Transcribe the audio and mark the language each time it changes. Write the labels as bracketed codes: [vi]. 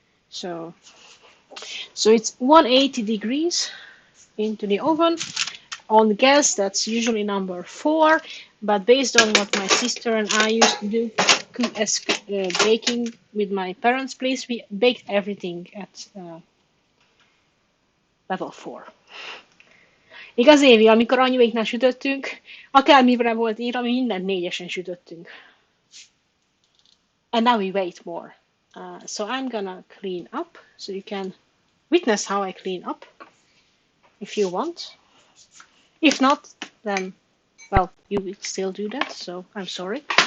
[en] So it's 180 degrees into the oven. On gas, that's usually number 4, but based on what my sister and I used to do as baking with my parents' place, we baked everything at level 4. [hu] Igaz, Évi, amikor anyuéknál sütöttünk, akármire volt írva, mi mindent 4-esen sütöttünk. [en] And now we wait more. So I'm gonna clean up, so you can witness how I clean up, if you want. If not, then, well, you will still do that, so I'm sorry.